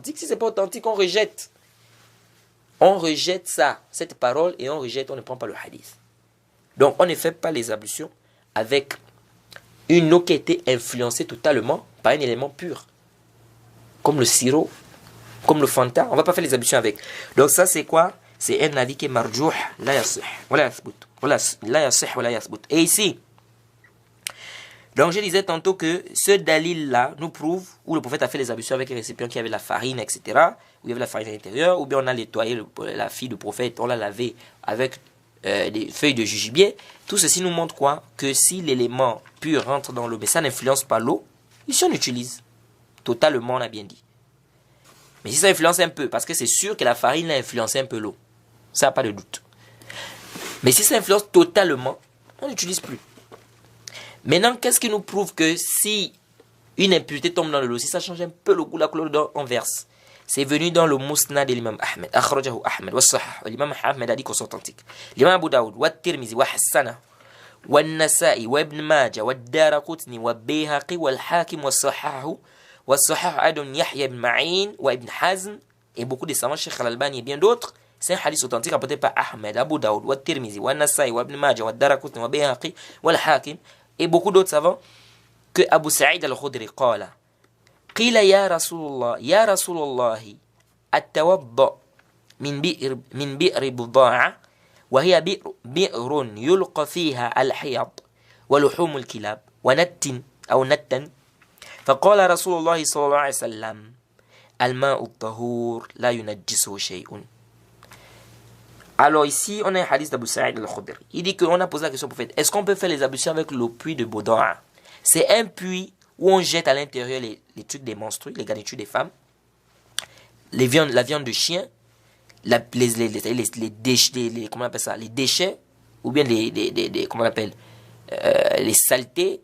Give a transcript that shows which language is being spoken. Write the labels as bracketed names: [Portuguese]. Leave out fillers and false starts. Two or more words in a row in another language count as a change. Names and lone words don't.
[French] Si ce n'est pas authentique, on rejette. On rejette ça, cette parole, et on rejette, on ne prend pas le hadith. Donc, on ne fait pas les ablutions avec une eau qui a été influencée totalement par un élément pur. Comme le sirop, comme le Fanta, on ne va pas faire les ablutions avec. Donc, ça, c'est quoi? C'est un avis qui est marjouh, [Arabic] لا يصح، لا يثبت. لا يصح، لا يثبت. [French] Et ici, donc je disais tantôt que ce dalil-là nous prouve où le prophète a fait les ablutions avec un récipient qui avait la farine, etc. Où il y avait la farine à l'intérieur, ou bien on a nettoyé la fille du prophète, on l'a lavé avec des feuilles de jujubier. Tout ceci nous montre quoi? Que si l'élément pur rentre dans l'eau, mais ça n'influence pas l'eau, ici on utilise. Totalement, on a bien dit. Mais si ça influence un peu, parce que c'est sûr que la farine a influencé un peu l'eau. Ça n'a pas de doute. Mais si ça influence totalement, on n'utilise plus. Maintenant, qu'est-ce qui nous prouve que si une impureté tombe dans l'eau, si ça change un peu le goût, la couleur, on verse. C'est venu dans le Musnad de l'imam Ahmed. [Arabic] أخرجه أحمد وصحيح. [French] L'imam Ahmed a dit qu'on est authentique. L'imam Abu Daoud wa Tirmizi wa Hassana wa Nasa'i wa Ibn Majah wa Daraqutni wa Bayhaqi wa Al-Hakim wa Sahahu wa Sahih Adon Yahya ibn Ma'in wa Ibn Hazm et beaucoup de savants, Cheikh Al-Albani et bien d'autres. C'est un hadith authentique rapporté par Ahmed, Abu Daoud wa Tirmizi wa Nasa'i wa [Arabic] Ibn Majah wa Daraqutni wa Bayhaqi wa Al-Hakim [French] et beaucoup d'autres savants que [Arabic] Abu Sa'id al-Khudri qala قيل يا رسول الله التوضأ من بئر بضاعة وهي بئر يلقى فيها الحيض ولحوم الكلاب نتا فقال رسول الله صلى الله عليه وسلم الماء الطهور لا ينجسه شيء. [French] Alors ici, on a un hadith d'Abu Sa'id al-Khudri. Il dit qu'on a posé la question au prophète, est-ce qu'on peut faire les ablutions avec le puits de Boda'a? C'est un puits où on jette à l'intérieur les trucs des menstrues, les garnitures des femmes, la viande de chien, les déchets, comment on appelle ça, les déchets, ou bien comment on appelle, les saletés.